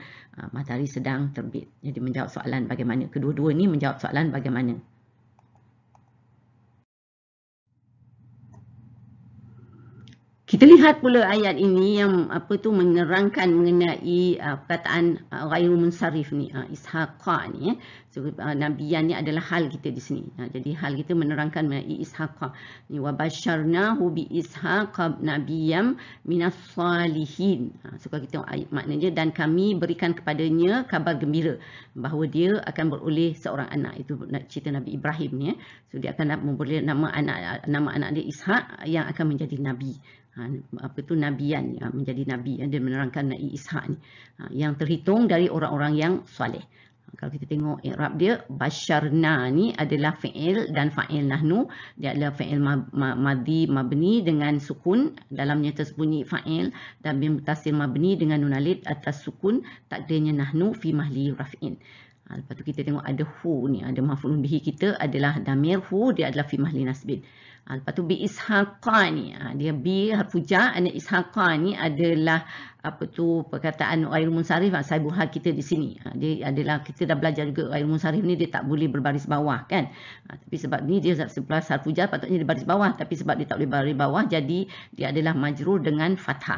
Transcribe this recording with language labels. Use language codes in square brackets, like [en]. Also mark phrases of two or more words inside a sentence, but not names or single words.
[ms] Matahari sedang terbit. Jadi menjawab soalan bagaimana. Kedua-dua ni menjawab soalan bagaimana. Kita lihat pula ayat ini yang menerangkan mengenai perkataan [ar] غير منصرف [ms] ni, ishaqa ni, ya. So nabiyan ni adalah hal kita di sini. Jadi hal kita menerangkan mengenai ishaqa ni, [ar] وبشرناه بإسحاق نبيا من الصالحين. [ms] So kalau kita tengok ayat maknanya, dan kami berikan kepadanya kabar gembira bahawa dia akan beroleh seorang anak. Itu cerita Nabi Ibrahim ni, ya. So dia akan memperoleh nama anak dia Ishak yang akan menjadi nabi. Nabiyan, menjadi nabi. Dia menerangkan Nabi Ishak ni yang terhitung dari orang-orang yang soleh. Kalau kita tengok i'rab dia, basyarna ni adalah fi'il dan [ar] فاعل نحن. [ms] Dia adalah [ar] فعل ماض مبني [ms] dengan sukun, dalamnya tersembunyi fa'il, dan [ar] متصل مبني [ms] dengan nun alif atas sukun, takdirnya [ar] نحن في محل رفع. [ms] Lepas tu kita tengok ada hu ni, ada [ar] مفعول به [ms] kita adalah [ar] ضمير هو, [ms] dia adalah [ar] في محل نصب. [ms] Lepas tu bi ishaqa ni, dia [ar] بحرف جر, [ms] dan ishaqa ni adalah perkataan [ar] غير المنصرف, صاحب الحال [ms] kita di sini. Dia adalah, kita dah belajar juga [ar] غير المنصرف [ms] ni dia tak boleh berbaris bawah kan. Tapi sebab ni dia sebelah [ar] حرف جر [ms] patutnya dia baris bawah, tapi sebab dia tak boleh baris bawah jadi dia adalah majrur dengan fathah.